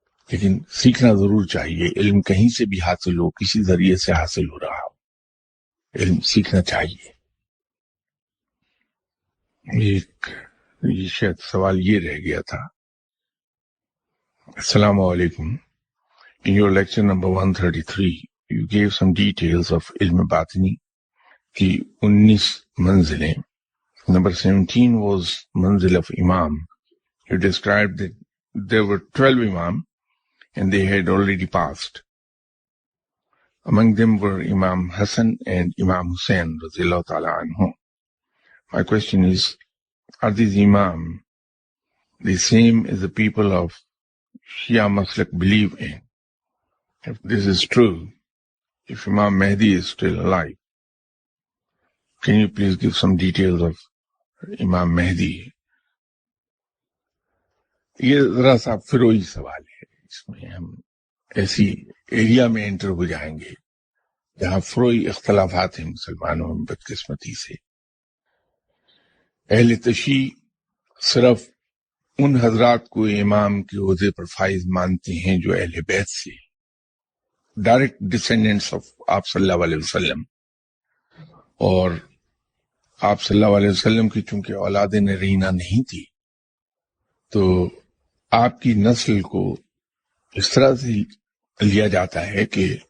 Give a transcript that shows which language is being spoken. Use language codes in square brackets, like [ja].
[ur] لیکن سیکھنا ضرور چاہیے۔ علم کہیں سے بھی حاصل ہو، کسی ذریعے سے حاصل ہو رہا ہو، علم سیکھنا چاہیے۔ یہ شاید سوال یہ رہ گیا تھا۔ السلام علیکم. [en] In your lecture number 133, you gave some details of [ur] علم باطنی کی 19 منزلیں. [en] Number 17 was منزل of Imam. You described that there were 12 Imam and they had already passed. Among them were Imam Hassan and Imam Hussain radhiyallahu ta'ala anhu. My question is, are these Imam the same as the people of Shia Maslak believe in? If this is true, if Imam Mahdi is still alive, can you please give some details of Imam Mahdi? [ur] یہ ذرا سا فروئی سوال ہے، اس میں ہم ایسی area میں inter ہو جائیں گے جہاں فروئی اختلافات ہیں مسلمانوں میں بدقسمتی سے۔ اہل تشیع صرف ان حضرات کو امام کے عہدے پر فائز مانتے ہیں جو اہل بیت سے [en] direct descendants of [ur] آپ صلی اللہ علیہ وسلم، اور آپ صلی اللہ علیہ وسلم کی چونکہ اولاد نرینہ نہیں تھی تو آپ کی نسل کو اس طرح سے لیا جاتا ہے کہ